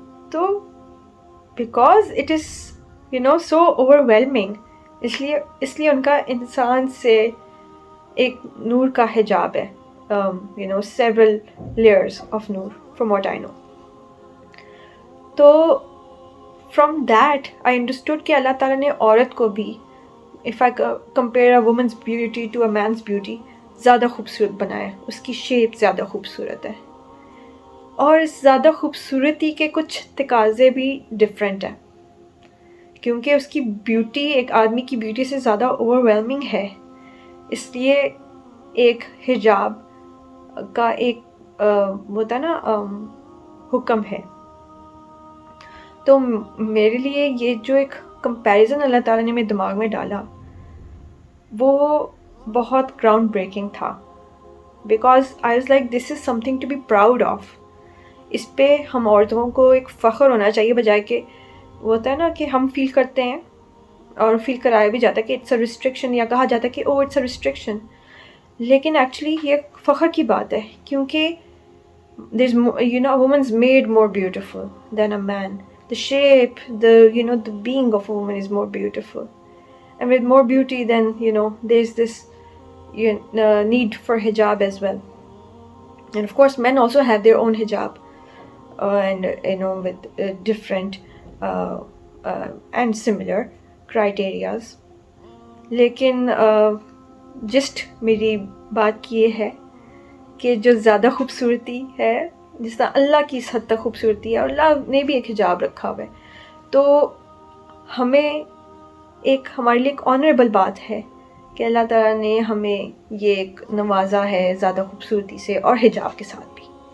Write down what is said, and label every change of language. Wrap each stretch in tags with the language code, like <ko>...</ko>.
<en>تو because it is so overwhelming,</en> <ur>اس لیے ان کا انسان سے ایک نور کا حجاب ہے،</ur> <en>several layers of نور from what I know. تو from that I understood</en> <ur>کہ اللہ تعالیٰ نے عورت کو بھی</ur> <en>if I compare a woman's beauty to a man's beauty</en> <ur>زیادہ خوبصورت بنایا ہے. اس کی شیپ زیادہ خوبصورت ہے، اور اس زیادہ خوبصورتی کے کچھ تقاضے بھی ڈفرینٹ ہیں، کیونکہ اس کی بیوٹی ایک آدمی کی بیوٹی سے زیادہ اوور ویلمنگ ہے. اس لیے ایک حجاب کا ایک ہوتا نا حکم ہے. تو میرے لیے یہ جو ایک کمپیریزن اللہ تعالیٰ نے میرے دماغ میں ڈالا وہ بہت گراؤنڈ بریکنگ تھا،</ur> <en>Because I was like this is something to be proud of.</en> <ur>اس پہ ہم عورتوں کو ایک فخر ہونا چاہیے، بجائے کہ وہ ہوتا ہے نا کہ ہم فیل کرتے ہیں اور فیل کرایا بھی جاتا ہے کہ</ur> <en>it's a restriction,</en> <ur>یا کہا جاتا ہے کہ او اٹس اے ریسٹرکشن، لیکن ایکچولی یہ فخر کی بات ہے، کیونکہ</ur> <en>woman's made more beautiful than a man. The shape, the being of a woman is more beautiful. And with more beauty, then, there's this need for hijab as well. And of course, men also have their own hijab, and, with different and similar criterias.</en> <ur>لیکن just میری بات کی یہ ہے کہ جو زیادہ خوبصورتی ہے جس طرح اللہ کی اس حد تک خوبصورتی ہے اور اللہ نے بھی ایک حجاب رکھا ہوا ہے. تو ہمیں ہمارے لیے ایک آنریبل بات ہے کہ اللہ تعالیٰ نے ہمیں یہ ایک نوازا ہے زیادہ خوبصورتی سے اور حجاب کے ساتھ بھی.</ur>